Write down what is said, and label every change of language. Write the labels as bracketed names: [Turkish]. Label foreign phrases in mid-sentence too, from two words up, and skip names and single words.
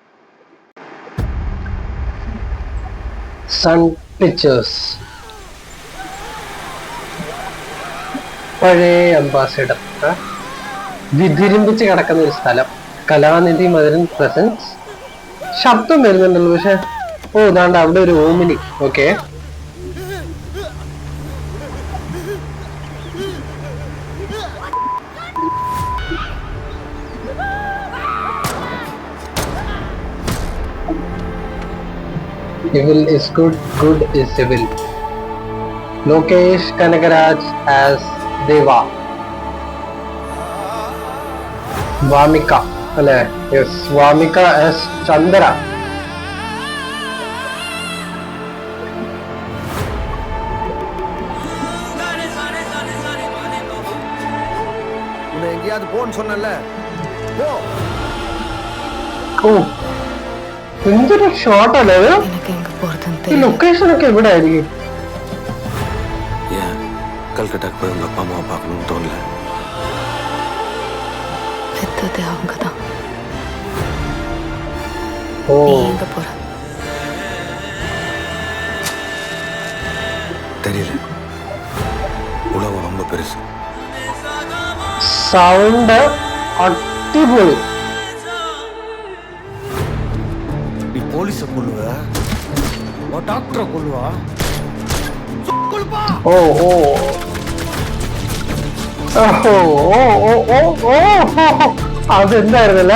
[Malayalam] സൺ പിക്ചേഴ്സ്, പഴയ അംബാസിഡർ, വിതിരിമ്പിച്ച് കിടക്കുന്ന ഒരു സ്ഥലം. കലാനിധി മധുരൻ പ്രസൻസ്. ശബ്ദം വരുന്നുണ്ടല്ലോ, പക്ഷെ ഇതാണ്ട് അവിടെ ഒരു ഓമിനി. ഓക്കെ. [English] Evil is good, good is evil. Lokesh Kanagaraj as Deva. [Malayalam] Vamika, അല്ലേ? [English] Yes, Vamika as Chandra. [Tamil] எங்கேயாவது போன்னு சொன்னல போ. [Malayalam] എന്തൊരു ഷോട്ട് അല്ലേ ഇത്? ഈ ലൊക്കേഷൻ ഒക്കെ എവിടെ ആയിരിക്കും? [Tamil] கல்கட்டாக்கு போய் உங்க அப்பா அம்மாவை பார்க்கணும்னு தோணல. பெத்தது அவங்க தான். ஓ, நீ எங்க போற? தெரியல. உலகம் ரொம்ப பெருசு. [Malayalam] സൗണ്ട് അടിപൊളി. [Tamil] நீ போலீஸ கொல்லுவ, டாக்டரை கொல்லுவா. [Malayalam] ഓ ഓ അതെന്തായിരുന്നല്ലേ?